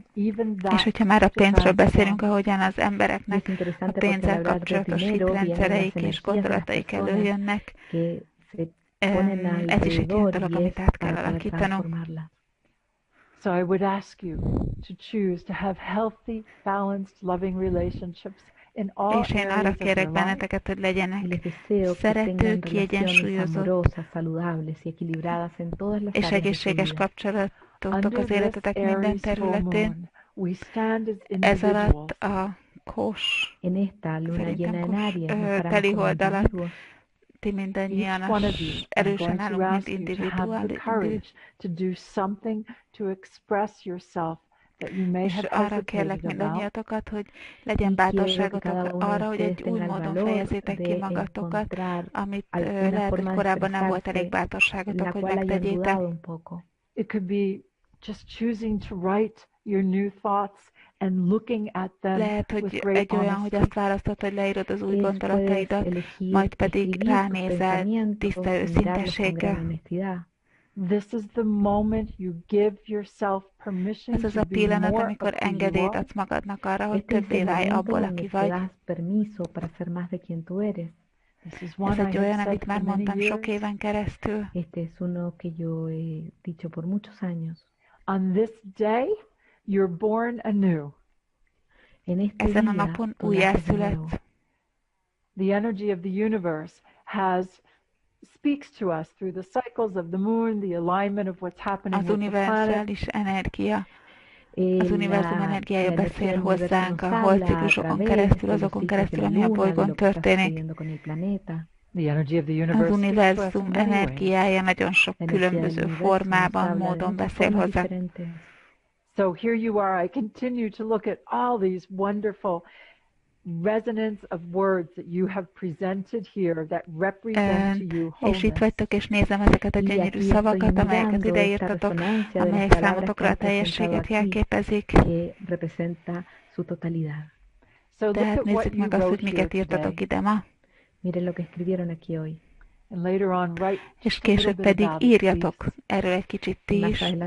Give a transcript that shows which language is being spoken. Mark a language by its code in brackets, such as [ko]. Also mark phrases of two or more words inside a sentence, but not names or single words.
[en] Even [hu] És [en] that [hu] hogyha már a [en] to [hu] pénzről beszélünk, [en] transform. [hu] ahogyan az [es] Y es [hu] embereknek a [es] interesante porque al [hu] pénzzel [es] hablar del [hu] kapcsolatos [es] dinero vienen las [hu] hitrendszereik és [es] energías de las [hu] gondolataik [es] personas [hu] előjönnek, [es] que se ponen [hu] ez is egy olyan [es] alrededor [hu] dolog, [es] y es [hu] amit át kell [es] para poder [hu] alakítanunk. [es] transformarlas. [en] So I would ask you to choose to have healthy, balanced, loving relationships in all [hu] És én arra [en] areas of [hu] kérek [en] your life. [hu] benneteket, hogy [es] Y [hu] legyenek [es] les deseo que [hu] szerető, [es] tengan relaciones [hu] kiegyensúlyozott [es] amorosas, saludables y equilibradas en todas las [hu] és [es] áreas de su [hu] egészséges [es] vida. [hu] kapcsolatotok [en] Under [hu] az [en] this [hu] életetek minden [en] Aries full [hu] területén. [en] moon, we stand as [hu] Ez alatt [en] individuals [hu] a kós [es] En esta luna [hu] Szerintem [es] llena en [hu] kos- [es] Aries nos paramos [hu] teli [es] como [hu] hold alatt [es] individuos. [hu] ti mindannyian [en] Each one of you, I'm [hu] erősen [en] going to [hu] állunk, mint [en] ask you to have the courage to do something to express yourself that you may [hu] és [en] have [hu] arra kérlek [en] hesitated about. [hu] mindannyiatokat, hogy legyen [es] Y quiero que [hu] bátorságotok [es] cada uno de [hu] arra, hogy [es] ustedes [hu] egy új [es] tenga el [hu] módon [es] valor [hu] fejezzétek ki [es] de [hu] magatokat, [es] encontrar [hu] amit [es] alguna [hu] lehet, hogy [es] forma de [hu] korábban nem volt elég [es] expresarse [hu] bátorságotok, [es] la [hu] hogy [es] cual hayan [hu] megtegyétek. [es] dudado un poco. [en] It could be just choosing to write your new thoughts and looking at them [hu] Lehet, [en] with [hu] hogy [en] great [hu] egy olyan, [en] honesty. [hu] hogy azt választod, hogy leírod az új [es] Puedes [hu] gondolataidat, [es] elegir [hu] majd pedig [es] escribir tus [hu] ránézel [es] pensamientos [hu] tiszta [es] y mirarlos con gran [hu] őszintességgel. [es] honestidad. [en] This is the moment you give yourself permission [hu] Ez az [en] to [hu] a [en] be [hu] pillanat, [en] more [hu] amikor [en] of who you [hu] engedélyt [en] are. [hu] adsz magadnak arra, hogy [es] Este es [hu] többé [es] el [hu] válj [es] momento [hu] abból, [es] donde [hu] aki [es] te [hu] vagy. [es] das permiso para ser más de quien tú eres. [en] This is [hu] Ez [en] one I [hu] egy [en] have [hu] olyan, [en] said [hu] amit [en] for [hu] már [en] many [hu] mondtam sok [en] years. [hu] éven keresztül. [es] Este es uno que yo he dicho por muchos años. [en] On this day, you're born anew. [es] En este [hu] Ezen a [es] día [hu] napon [es] tú naces de nuevo. [hu] újjászületsz. [en] The energy of the universe speaks to us through the cycles of the moon, the alignment of what's happening [hu] Az [en] with the planet. [hu] univerzális energia Az univerzum energiája beszél hozzánk a holdciklusokon keresztül, azokon keresztül, ami a bolygón történik. Az univerzum energiája nagyon sok különböző formában, módon beszél hozzánk. So here you are, I continue to look at all these wonderful resonance of words that you have presented here that represent to you wholeness. És itt vagytok, és nézem ezeket a gyönyörű szavakat, amelyeket ideírtatok, amelyek számotokra a teljességet jelképezik. Tehát nézzük meg azt, hogy miket írtatok ide ma. És később pedig írjatok erről egy kicsit ti is.